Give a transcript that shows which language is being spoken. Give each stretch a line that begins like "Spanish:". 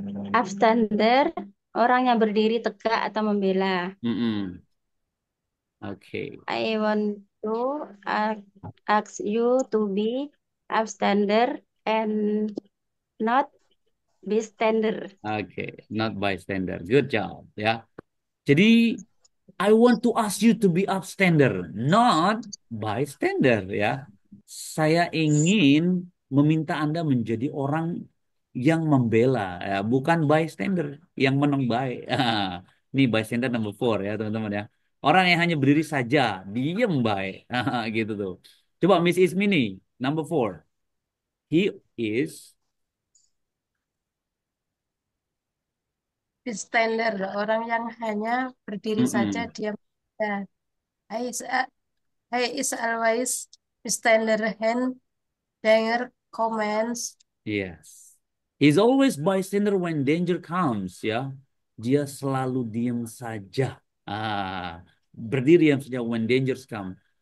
Indonesian: Upstander, orang yang berdiri tegak atau membela. Mm-mm. Oke.
English: I want to ask you to be upstander and not bystander. Oke, not bystander. Good job ya.
Indonesian: Jadi
English: I want to ask you to be upstander, not bystander ya.
Indonesian: saya ingin meminta Anda menjadi orang yang membela, ya, bukan bystander yang menang baik. Ini bystander
English: number 4
Indonesian: ya teman-teman ya. Orang yang hanya berdiri saja, diem baik, gitu tuh. Coba
English: Miss Ismini, number 4. He is,
Indonesian: Bystander, orang yang hanya berdiri saja mm-mm. diam saja.
English: I is, I is always bystander hand danger comments. Yes. He's always bystander when danger comes, ya.
Indonesian: Dia selalu diam saja. Berdiri diam saja
English: when dangers come.